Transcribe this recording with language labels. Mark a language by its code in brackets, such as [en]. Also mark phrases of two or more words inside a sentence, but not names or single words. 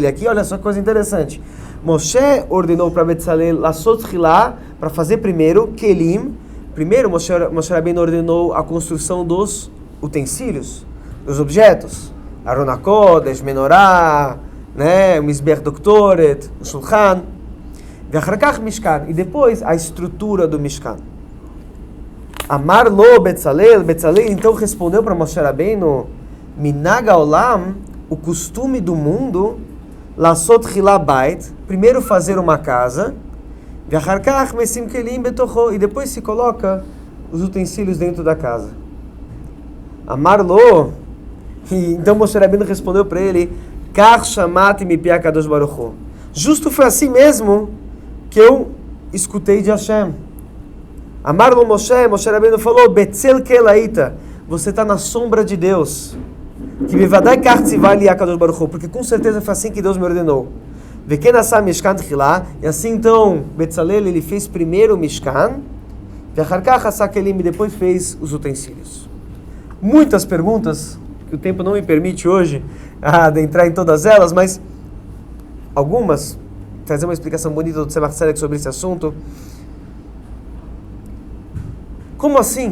[pt] Aqui, olha só que coisa interessante. Moshe ordenou para Betzalel [he] לעשות תחילה, [pt] para fazer primeiro kelim. Primeiro, Moshe Rabbeinu ordenou a construção dos utensílios, dos objetos. Aron HaKodesh, Menorá, né, o Mizbech Doktoret, o Shulchan. [he] ואחר משכן. [pt] E depois, a estrutura do Mishkan. [he] אמר לו בצלאל. [pt] Betzalel então respondeu para Moshe Rabbeinu: [he] מנהג העולם, [pt] o costume do mundo, [he] לעשות תחילה בית, [pt] primeiro fazer uma casa, e depois se coloca os utensílios dentro da casa. [he] אמר לו, [pt] E então Moshe Rabbeinu respondeu para ele, [he] כך שמעתי מפי הקדוש ברוך הוא. [pt] Justo foi assim mesmo que eu escutei de Hashem. [he] אמר לו משה, [pt] Moshe Rabbeinu falou, [he] בצל אל היית, [pt] você está na sombra de Deus. [he] Que בוודאי כך צוה לי הקדוש ברוך הוא, [pt] porque com certeza foi assim que Deus me ordenou. [he] וכן עשה משכן תחילה, [pt] e assim então Betzalel ele fez primeiro o Mishkan, [he] ואחר כך עשה כלים, [pt] e depois fez os utensílios. Muitas perguntas, que o tempo não me permite hoje adentrar em todas elas, mas algumas, trazer uma explicação bonita do Tzemach Tzedek sobre esse assunto. Como assim?